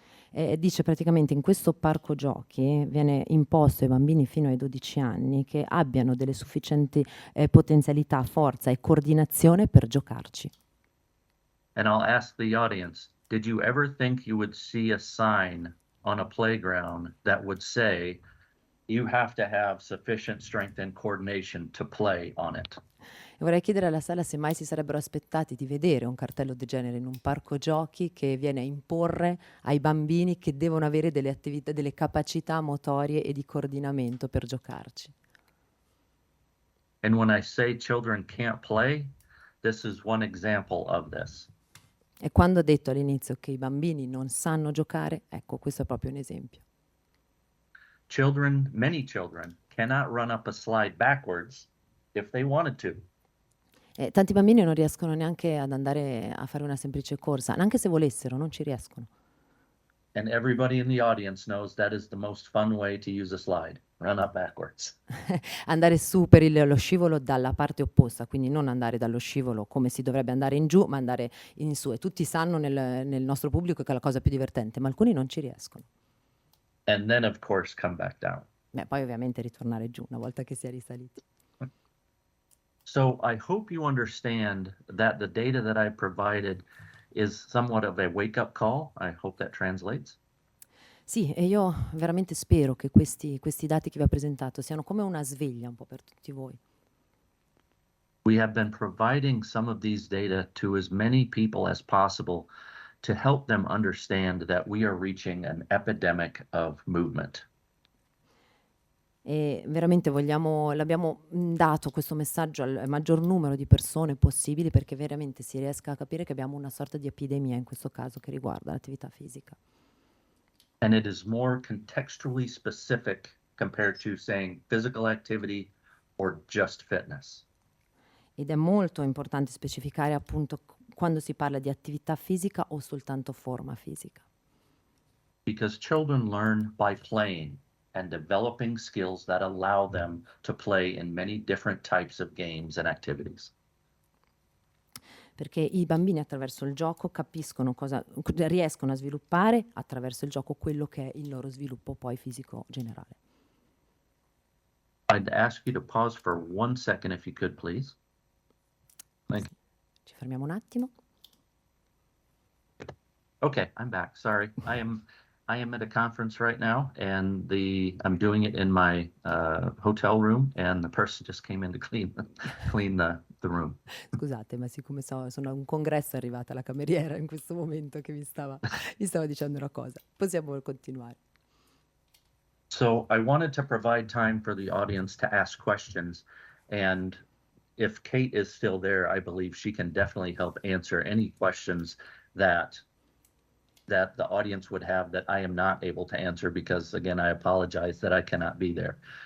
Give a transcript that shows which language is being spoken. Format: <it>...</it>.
<it>dice praticamente in questo parco giochi viene imposto ai bambini fino ai 12 anni che abbiano delle sufficienti potenzialità, forza e coordinazione per giocarci.</it> <en>And I'll ask the audience, did you ever think you would see a sign on a playground that would say you have to have sufficient strength and coordination to play on it?</en> <it>E vorrei chiedere alla sala se mai si sarebbero aspettati di vedere un cartello del genere in un parco giochi che viene a imporre ai bambini che devono avere delle attività, delle capacità motorie e di coordinamento per giocarci.</it> <en>And when I say children can't play, this is one example of this.</en> <it>E quando ho detto all'inizio che i bambini non sanno giocare, ecco, questo è proprio un esempio.</it> <en>Many children cannot run up a slide backwards if they wanted to.</en> <it>Tanti bambini non riescono neanche ad andare a fare una semplice corsa, anche se volessero, non ci riescono.</it> <en>And everybody in the audience knows that is the most fun way to use a slide. Run up backwards.</en> <it>Andare su per lo scivolo dalla parte opposta, quindi non andare dallo scivolo come si dovrebbe andare in giù, ma andare in su. E tutti sanno nel nostro pubblico che è la cosa più divertente, ma alcuni non ci riescono.</it> <en>And then, of course, come back down.</en> <it>Beh, poi ovviamente ritornare giù una volta che si è risaliti.</it> <en>So I hope you understand that the data that I provided is somewhat of a wake-up call. I hope that translates.</en> <it>Sì, e io veramente spero che questi dati che vi ho presentato siano come una sveglia un po' per tutti voi.</it> <en>We have been providing some of these data to as many people as possible to help them understand that we are reaching an epidemic of movement.</en> <it>E veramente l'abbiamo dato questo messaggio al maggior numero di persone possibili perché veramente si riesca a capire che abbiamo una sorta di epidemia in questo caso che riguarda l'attività fisica.</it> <en>And it is more contextually specific compared to saying physical activity or just fitness.</en> <it>Ed è molto importante specificare appunto quando si parla di attività fisica o soltanto forma fisica.</it> <en>Because children learn by playing and developing skills that allow them to play in many different types of games and activities.</en> <it>Perché i bambini attraverso il gioco riescono a sviluppare attraverso il gioco quello che è il loro sviluppo poi fisico generale.</it> <en>I'd ask you to pause for 1 second if you could, please. Thank you.</en> <it>Ci fermiamo un attimo.</it> <en>Okay, I'm back. Sorry. I am at a conference right now, and I'm doing it in my hotel room, and the person just came in to clean the room.</en> <it>Scusate, ma siccome sono a un congresso è arrivata la cameriera in questo momento che mi stava dicendo una cosa. Possiamo continuare.</it> <en>So I wanted to provide time for the audience to ask questions, and if Kate is still there, I believe she can definitely help answer any questions that the audience would have that I am not able to answer because, again, I apologize that I cannot be there.</en>